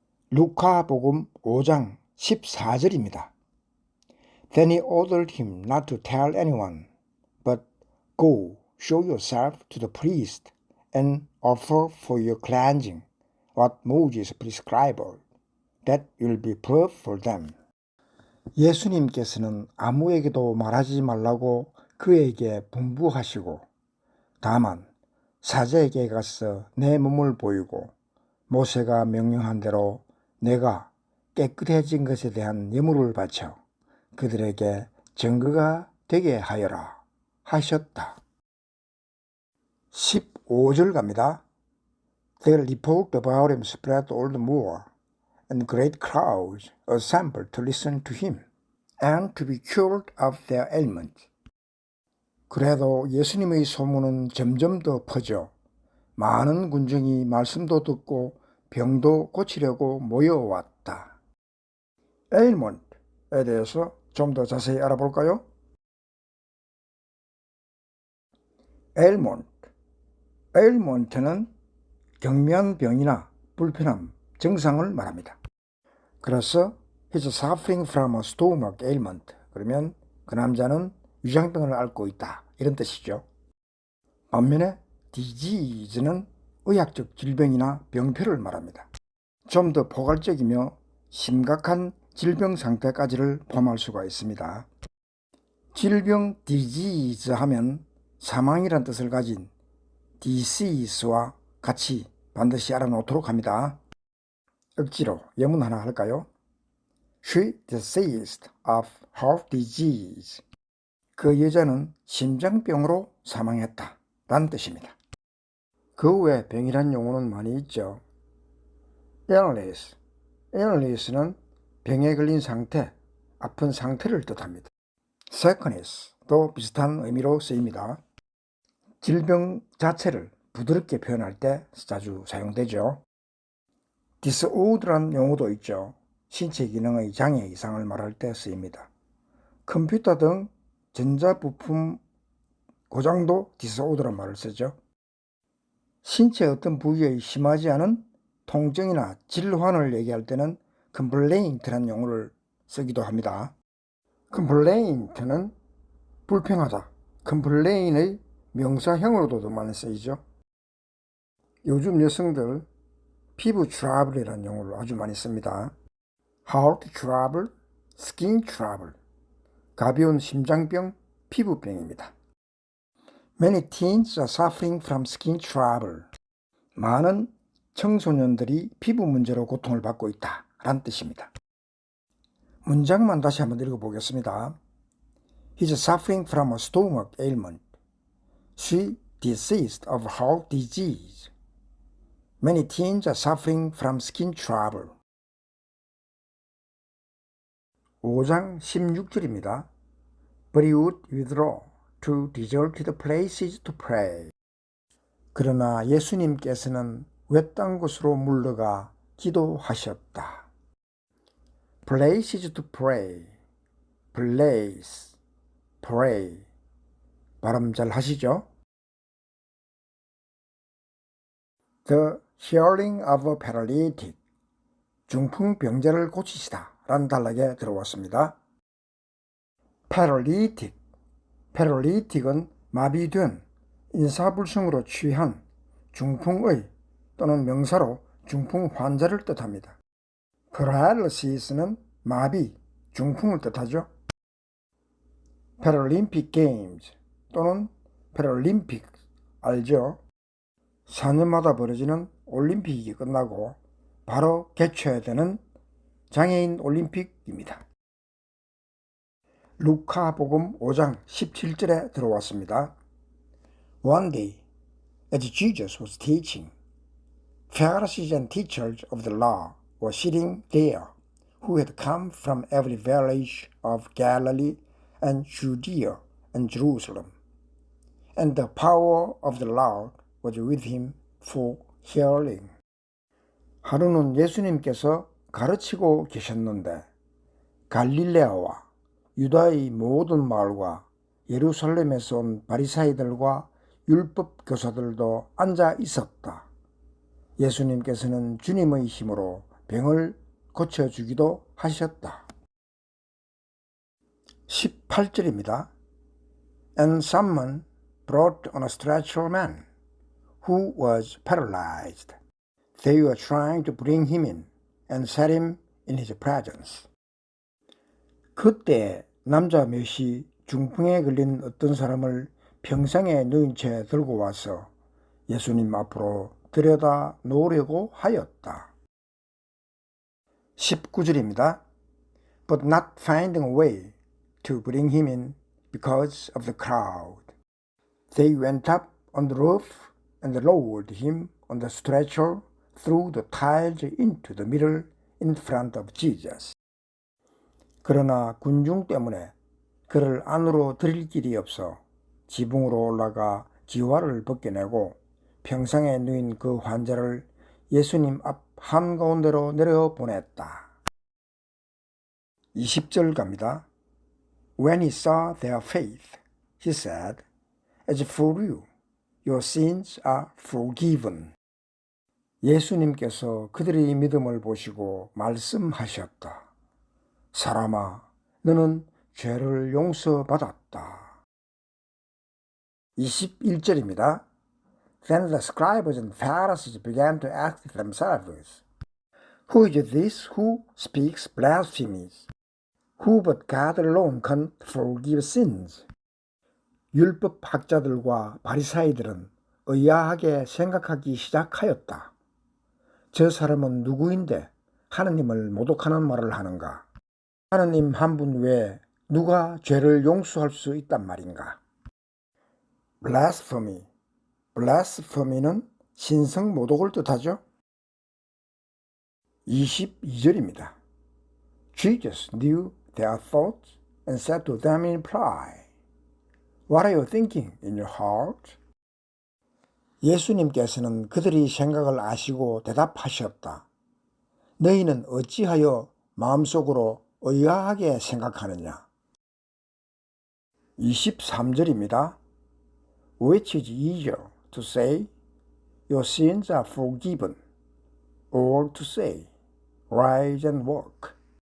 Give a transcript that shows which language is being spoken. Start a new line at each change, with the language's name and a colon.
Korean: 루카복음 5장 14절입니다.
English: Then he ordered him not to tell anyone, but go, show yourself to the priest, and offer for your cleansing what Moses prescribed, that will be proof for them.
Korean: 예수님께서는 아무에게도 말하지 말라고 그에게 분부하시고, 다만 사제에게 가서 내 몸을 보이고 모세가 명령한 대로 내가 깨끗해진 것에 대한 예물을 바쳐 그들에게 증거가 되게 하여라 하셨다. 15절 갑니다.
English: The report about him spread all the more, and great crowds assembled to listen to him and to be cured of their ailment.
Korean: 그래도 예수님의 소문은 점점 더 퍼져 많은 군중이 말씀도 듣고 병도 고치려고 모여왔다. ailment에 대해서 좀 더 자세히 알아볼까요? ailment는 경미한 병이나 불편함, 증상을 말합니다.
English: 그래서 he's suffering from a stomach ailment.
Korean: 그러면 그 남자는 위장병을 앓고 있다. 이런 뜻이죠. 반면에 disease는 의학적 질병이나 병표를 말합니다. 좀 더 포괄적이며 심각한 질병 상태까지를 포함할 수가 있습니다. 질병 disease 하면 사망이란 뜻을 가진 disease와 같이 반드시 알아놓도록 합니다. 억지로 예문 하나 할까요?
English: She deceased of heart disease.
Korean: 그 여자는 심장병으로 사망했다 라는 뜻입니다. 그 외 병이란 용어는 많이 있죠. illness는 병에 걸린 상태, 아픈 상태를 뜻합니다. sickness도 비슷한 의미로 쓰입니다. 질병 자체를 부드럽게 표현할 때 자주 사용되죠. disorder란 용어도 있죠. 신체 기능의 장애 이상을 말할 때 쓰입니다. 컴퓨터 등 전자부품 고장도 disorder란 말을 쓰죠. 신체 어떤 부위에 심하지 않은 통증이나 질환을 얘기할 때는 complaint란 용어를 쓰기도 합니다. complaint는 불평하다, complain의 명사형으로도 더 많이 쓰이죠. 요즘 여성들 피부 트러블이라는 용어를 아주 많이 씁니다.
English: heart trouble, skin trouble,
Korean: 가벼운 심장병, 피부병입니다.
English: Many teens are suffering from skin trouble.
Korean: 많은 청소년들이 피부 문제로 고통을 받고 있다 라는 뜻입니다. 문장만 다시 한번 읽어보겠습니다.
English: He's suffering from a stomach ailment. She deceased of heart disease. Many teens are suffering from skin trouble.
Korean: 5장 16절입니다.
English: But he would withdraw to deserted places to pray.
Korean: 그러나 예수님께서는 외딴 곳으로 물러가 기도하셨다.
English: places to pray, place, pray.
Korean: 발음 잘 하시죠?
English: The healing of a paralytic.
Korean: 중풍병자를 고치시다 라는 단락에 들어왔습니다. paralytic은 마비된 인사불성으로 취한 중풍의 또는 명사로 중풍 환자를 뜻합니다. paralysis는 마비, 중풍을 뜻하죠. Paralympic Games 또는 Paralympic 알죠? 4년마다 벌어지는 올림픽이 끝나고 바로 개최해야 되는 장애인 올림픽입니다. 루카복음 5장 17절에 들어왔습니다.
English: One day, as Jesus was teaching, Pharisees and teachers of the law were sitting there, who had come from every village of Galilee and Judea and Jerusalem. And the power of the Lord was with him for healing.
Korean: 하루는 예수님께서 가르치고 계셨는데 갈릴레아와 유다의 모든 마을과 예루살렘에서 온 바리사이들과 율법 교사들도 앉아 있었다. 예수님께서는 주님의 힘으로 병을 고쳐주기도 하셨다. 18절입니다.
English: And someone brought on a stretcher a man who was paralyzed. They were trying to bring him in and set him in his presence.
Korean: 그때 남자 몇이 중풍에 걸린 어떤 사람을 병상에 누인 채 들고 와서 예수님 앞으로 들여다 놓으려고 하였다. 19절입니다.
English: But not finding a way to bring him in because of the crowd, they went up on the roof and lowered him on the stretcher through the tiles into the middle in front of Jesus.
Korean: 그러나 군중 때문에 그를 안으로 들일 길이 없어 지붕으로 올라가 기와를 벗겨내고 병상에 누인 그 환자를 예수님 앞 한가운데로 내려보냈다. 20절 갑니다.
English: When he saw their faith, he said, As for you, your sins are forgiven.
Korean: 예수님께서 그들의 믿음을 보시고 말씀하셨다. 사람아, 너는 죄를 용서받았다. 21절입니다.
English: Then the scribes and Pharisees began to ask themselves, Who is this who speaks blasphemies? Who but God alone can forgive sins?
Korean: 율법 학자들과 바리사이들은 의아하게 생각하기 시작하였다. 저 사람은 누구인데 하느님을 모독하는 말을 하는가? 하느님 한 분 외에 누가 죄를 용서할 수 있단 말인가? blasphemy. blasphemy는 신성 모독을 뜻하죠. 22절입니다.
English: Jesus knew their thoughts and said to them in reply, What are you thinking in your heart?
Korean: 예수님께서는 그들의 생각을 아시고 대답하셨다. 너희는 어찌하여 마음속으로 의아하게 생각하느냐? 23절입니다.
English: Which is easier to say, Your sins are forgiven, or to say, Rise and walk.